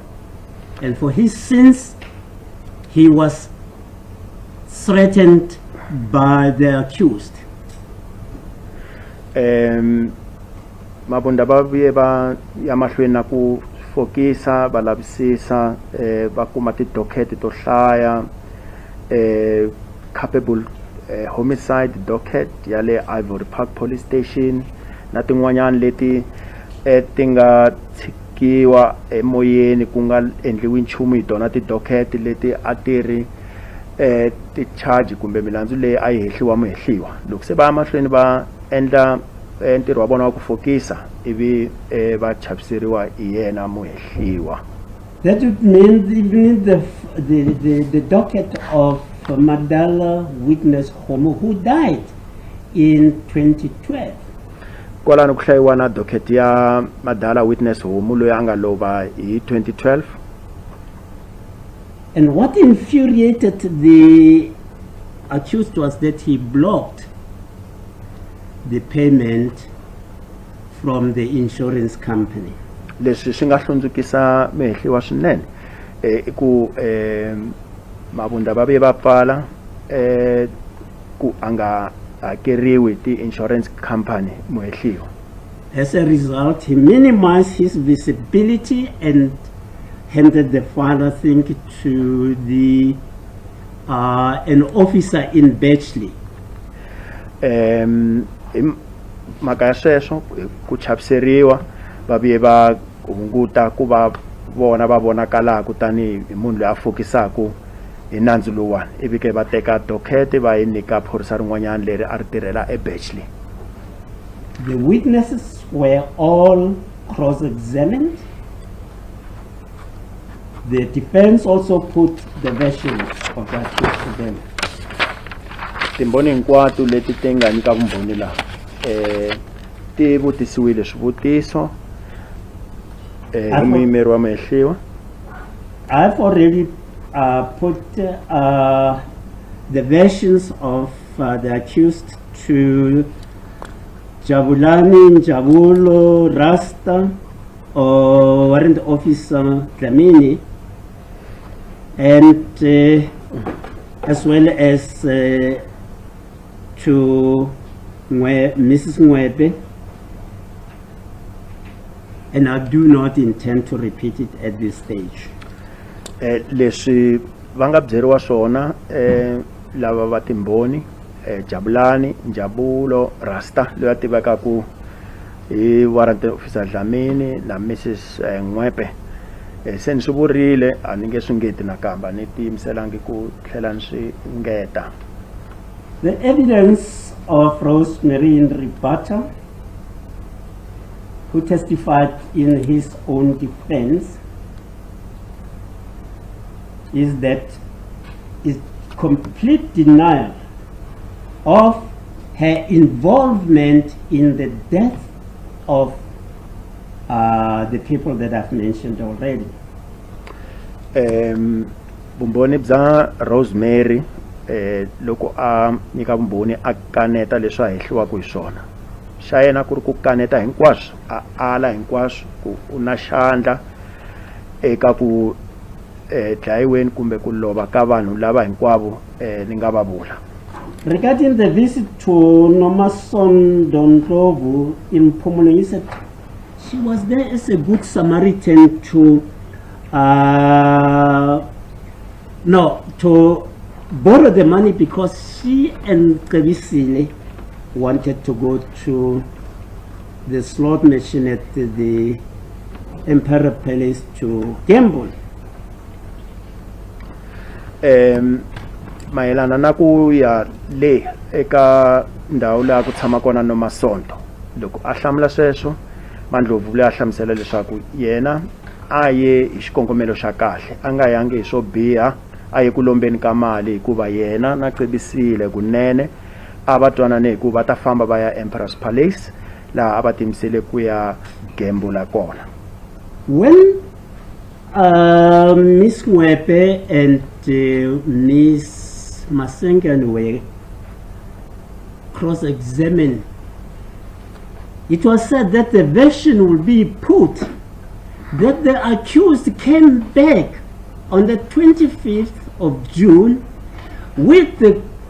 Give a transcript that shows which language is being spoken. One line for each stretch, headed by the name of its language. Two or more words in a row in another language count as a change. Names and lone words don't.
English: And for his sins, he was threatened by the accused.
Tsonga: Mabunda va vuye va ya mahlweni na ku fokisa va lavisisa va kuma ti-docket to hlaya
English: culpable homicide docket
Tsonga: ya le Ivory Park Police Station na tin'wanyana leti ti nga tshikiwa emoyeni ku nga endliwi nchumu hi tona ti-docket leti a ti ri ti-charge kumbe milandzu leyi a yi hehliwa muhehliwa. Loko se va ya mahlweni va endla ntirho wa vona wa ku fokisa ivi va chaviseriwa hi yena muhehliwa.
English: That would mean even the docket of Madala witness Homo, who died in 2012.
Tsonga: Kwalano ku hlayiwa na docket ya Madala witness Homo loyi a nga lova hi 2012.
English: And what infuriated the accused was that he blocked the payment from the insurance company.
Tsonga: Leswi swi nga hlundzukisa muhehliwa swinene i ku mabunda va vuye va pfala ku a nga hakeriwi
English: ti-insurance company
Tsonga: muhehliwa.
English: As a result, he minimized his visibility and handed the file, I think, to the an officer in Bechley.
Tsonga: Maka ya sweswo ku chaviseriwa va vuye va hunguta ku va vona va vonakalaka tani hi munhu loyi a fokisaku hi nandzu lowani ivi ke va teka docket va yi nyika phorisa rin'wanyana leri a ri tirhela eBatchley.
English: The witnesses were all cross-examined. The defense also put the version of that case to them.
Tsonga: Timboni hinkwato leti ti nga nyika vumbhoni laha ti vutisiwile swivutiso hi muyimeri wa mehliwa.
English: I've already put the versions of the accused to Jabulani, Njabulo, Rasta, or Warrant Officer Dlamini, and as well as to Mrs. Mwebe, and I do not intend to repeat it at this stage.
Tsonga: Leswi va nga byeriwa swona lava va timbhoni Jabulani, Njabulo, Rasta loyi a tivekaku hi
English: Warrant Officer
Tsonga: Dlamini na Mrs. Mwebe se ni swi vurile a ni nge swi ngeti nakamba ni tiyimiselangi ku tlhela ni swi ngeta.
English: The evidence of Rosemary Nribata, who testified in his own defense, is that is complete denial of her involvement in the death of the people that I've mentioned already.
Tsonga: Vumbhoni bya Rosemary loko a nyika vumbhoni a kaneta leswi a hehliwaku hi swona xa yena ku ri ku kaneta hinkwaswo a ala hinkwaswo ku u na xandla eka ku dlayiweni kumbe ku lova ka vanhu lava hinkwavo ni nga va vula.
English: Regarding the visit to Nomason Dondlovu in Pumula, he said she was there as a good Samaritan to borrow the money because she and Kavisile wanted to go to the slot machine at the Emperor Palace to gamble.
Tsonga: Mayelana na ku ya le eka ndhawu laha ku tshama kona Nomasonto loko a hlamula sweswo Mandlovu le a hlamusela leswaku yena a ye hi xikongomelo xa kahle a nga yangi hi swo biha a ye ku lombeni ka mali hikuva yena na Cebisile kunene a va twanane hikuva ta famba va ya Emperor's Palace laha a va timisele ku ya gambula kona.
English: When Miss Mwebe and Miss Masengan were cross-examined, it was said that the version will be put that the accused came back on the 25th of June with the